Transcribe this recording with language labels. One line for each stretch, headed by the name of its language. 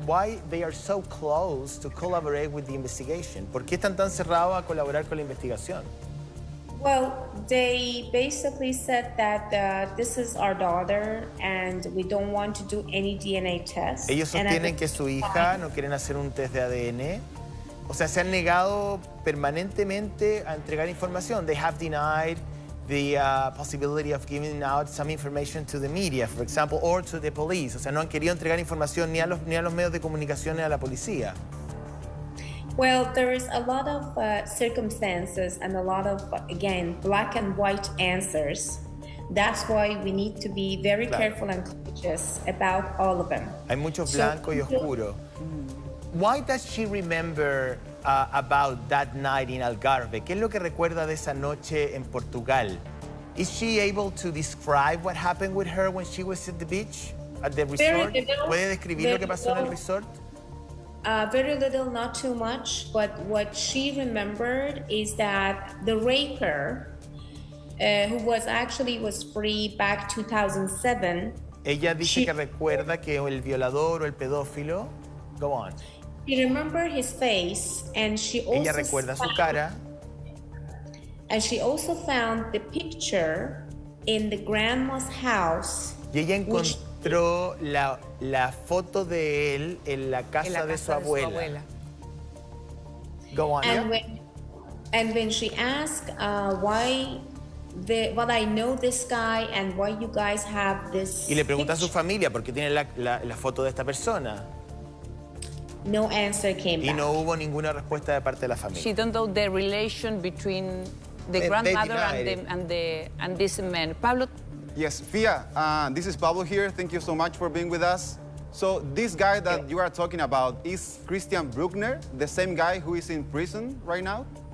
English: Why they are so close to collaborate with the investigation?
Spanish: ¿Por qué están tan cerrados a colaborar con la investigación?
English: Well, they basically said that this is our daughter and we don't want to do any DNA test.
Spanish: Ellos sostienen que su hija no quieren hacer un test de ADN. O sea, se han negado permanentemente a entregar información.
English: They have denied the possibility of giving out some information to the media, for example, or to the police.
Spanish: O sea, no han querido entregar información ni a los medios de comunicación ni a la policía.
English: Well, there is a lot of circumstances and a lot of, again, black and white answers. That's why we need to be very careful and cautious about all of them.
Spanish: Hay mucho blanco y oscuro.
English: Why does she remember about that night in Algarve?
Spanish: ¿Qué es lo que recuerda de esa noche en Portugal?
English: Is she able to describe what happened with her when she was at the beach, at the resort?
Spanish: ¿Puede describir lo que pasó en el resort?
English: Very little, not too much, but what she remembered is that the raper, who was free back 2007.
Spanish: Ella dice que recuerda que el violador o el pedófilo.
English: Go on. She remembered his face, and she also.
Spanish: Ella recuerda su cara.
English: And she also found the picture in the grandma's house.
Spanish: Y ella encontró la foto de él en la casa de su abuela.
English: Go on. And when she asked why I know this guy and why you guys have this.
Spanish: Y le pregunta a su familia por qué tiene la foto de esta persona.
English: No answer came back.
Spanish: Y no hubo ninguna respuesta de parte de la familia.
English: She don't know the relation between the grandmother and this man. Pablo. Yes, Fia, this is Pablo here. Thank you so much for being with us. So this guy that you are talking about is Christian Bruckner, the same guy who is in prison right now?